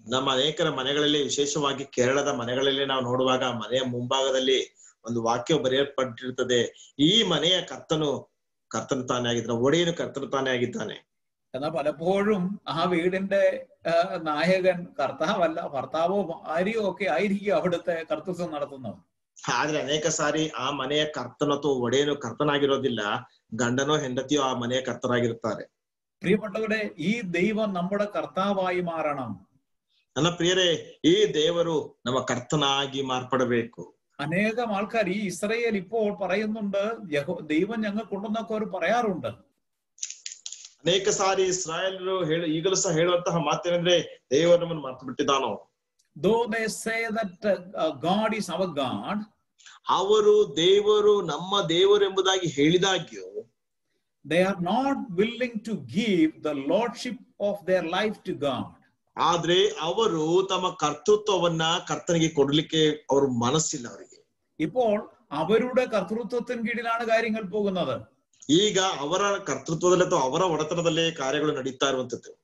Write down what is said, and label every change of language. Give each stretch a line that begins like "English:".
Kannada: ನಮ್ಮ ಅನೇಕರ ಮನೆಗಳಲ್ಲಿ, ವಿಶೇಷವಾಗಿ ಕೇರಳದ ಮನೆಗಳಲ್ಲಿ ನಾವು ನೋಡುವಾಗ ಮನೆಯ ಮುಂಭಾಗದಲ್ಲಿ ಒಂದು ವಾಕ್ಯ ಬರೆಯಲ್ಪಟ್ಟಿರುತ್ತದೆ, ಈ ಮನೆಯ ಕರ್ತನು ತಾನೇ ಆಗಿದ್ದಾನೆ, ಒಡೆಯನು ಕರ್ತನು ತಾನೇ ಆಗಿದ್ದಾನೆ.
Malayalam: എന്നാൽ പലപ്പോഴും ആ വീടിന്റെ നായകൻ കർത്താവല്ല, ഭർത്താവോ ഭാര്യയോ ഒക്കെ ആയിരിക്കും അവിടുത്തെ കർത്തൃത്വം നടത്തുന്നവർ.
Kannada: ಆದ್ರೆ ಅನೇಕ ಸಾರಿ ಆ ಮನೆಯ ಕರ್ತನು ಅಥವಾ ಒಡೆಯನು ಕರ್ತನಾಗಿರೋದಿಲ್ಲ, ಗಂಡನೋ ಹೆಂಡತಿಯೋ ಆ ಮನೆಯ ಕರ್ತರಾಗಿರುತ್ತಾರೆ.
Malayalam: പ്രിയപ്പെട്ടവരെ, ഈ ദൈവം നമ്മുടെ കർത്താവായി മാറണം.
Kannada: ನನ್ನ ಪ್ರಿಯರೇ, ಈ ದೇವರು ನಮ್ಮ ಕರ್ತನಾಗಿ ಮಾರ್ಪಡಬೇಕು.
Malayalam: അനേകം ആൾക്കാർ ഈ ഇസ്രയേൽ ഇപ്പോൾ പറയുന്നുണ്ട്, ദൈവം ഞങ്ങൾക്കുണ്ടെന്നൊക്കെ അവർ പറയാറുണ്ട്.
Kannada: ಅನೇಕ ಸಾರಿ ಇಸ್ರಾಯೇಲರು ಈಗಲೂ ಸಹ ಹೇಳುವಂತಹ ಮಾತೇನೆಂದ್ರೆ, ದೇವರು ನಮ್ಮನ್ನು ಮರೆತು ಬಿಟ್ಟಿದ್ದಾನೋ.
English: Though they say that God is our God,
Kannada: ಅವರು ದೇವರು ನಮ್ಮ ದೇವರು ಎಂಬುದಾಗಿ ಹೇಳಿದಾಗ್ಯೂ,
English: they are not willing to give the lordship of their life to God.
Kannada: ಆದ್ರೆ ಅವರು ತಮ್ಮ ಕರ್ತೃತ್ವವನ್ನ ಕರ್ತನಿಗೆ ಕೊಡ್ಲಿಕ್ಕೆ ಅವ್ರ ಮನಸ್ಸಿಲ್ಲ ಅವರಿಗೆ.
Malayalam: ഇപ്പോൾ അവരുടെ കർത്തൃത്വത്തിന് കീഴിലാണ് കാര്യങ്ങൾ പോകുന്നത്.
Kannada: ಈಗ ಅವರ ಕರ್ತೃತ್ವದಲ್ಲಿ ಅಥವಾ ಅವರ ಒಡೆತನದಲ್ಲೇ ಕಾರ್ಯಗಳು ನಡೀತಾ ಇರುವಂತದ್ದು.